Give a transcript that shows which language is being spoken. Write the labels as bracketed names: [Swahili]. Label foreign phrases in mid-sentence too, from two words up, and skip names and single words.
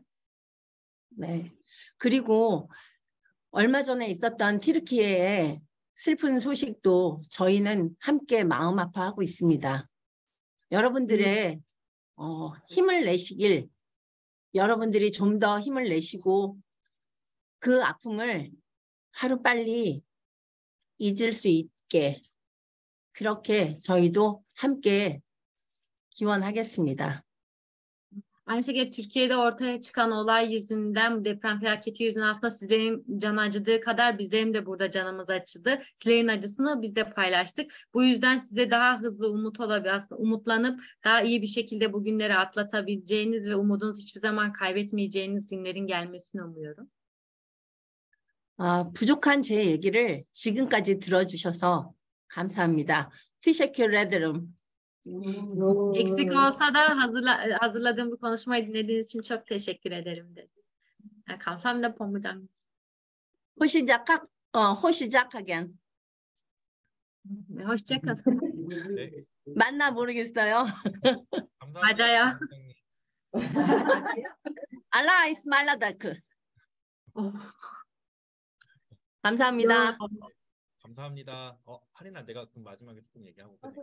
[Korean] 네. 그리고 얼마 전에 있었던 튀르키예의 슬픈 소식도 저희는 함께 마음 아파하고 있습니다. 여러분들의 힘을 내시길 여러분들이 좀 더 힘을 내시고 그 아픔을 하루빨리 잊을 수 있게 그렇게 저희도 함께 기원하겠습니다. [Turkish] Aynı şekilde Türkiye'de ortaya çıkan olay yüzünden, bu deprem felaketi yüzünden aslında sizlerin canı acıdığı kadar bizlerin de burada canımız acıdı. Sizlerin acısını biz de paylaştık. Bu yüzden size daha hızlı aslında umutlanıp daha iyi bir şekilde bu günleri atlatabileceğiniz ve umudunuzu hiçbir zaman kaybetmeyeceğiniz günlerin gelmesini umuyorum. [Korean] 부족한 제 얘기를 지금까지 들어주셔서 감사합니다. [Turkish] Teşekkür ederim. Eksik olsa da hazırladığım bu konuşmayı dinlediğiniz için çok teşekkür ederim dedi. [Korean] 감사합니다, 본부장님. 호시작하겐. [Turkish] Hoşça kalın. [Korean] 네, 맞나 모르겠어요. 감사합니다. 맞아요. 원장님. [Turkish] Allah ısmarladık. 감사합니다. [Korean] 감사합니다. 하린아, 내가 그럼 마지막에 조금 얘기하고 그래.